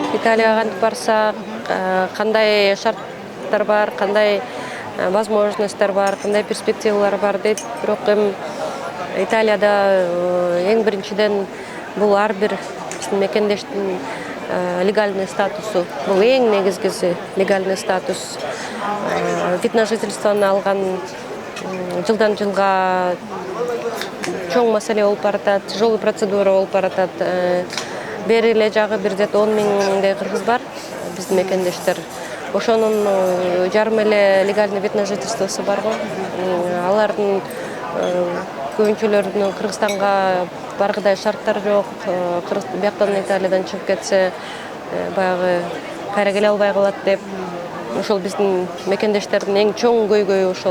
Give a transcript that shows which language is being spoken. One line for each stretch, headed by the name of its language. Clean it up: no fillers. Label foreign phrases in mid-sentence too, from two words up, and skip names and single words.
Kyrgyz: Италияга кантип барсак, кандай шарттар бар, кандай возможностьтар бар, кандай перспективалар бар дейт. Бирок эми Италияда эң биринчиден бул ар бир биздин мекендештин
Russian: легальный статусу.
Kyrgyz: Бул эң негизгиси
Russian: легальный статус. Вид на жительствону
Kyrgyz: алган жылдан жылга чоң маселе болуп баратат,
Russian: тяжелый процедура
Kyrgyz: болуп баратат. Бери эле жагы бир 10 миңдей кыргыз бар, биздин мекендештер. Ошонун жарым эле
Russian: легальный вид на жительствосу
Kyrgyz: бар го. Алардын көбүнчөлөрүнүн Кыргызстанга баргыдай шарттар жок. Бияктан Италиядан чыгып кетсе, баягы кайра келе албай калат деп. Ошол биздин мекендештердин эң чоң көйгөйү ошол.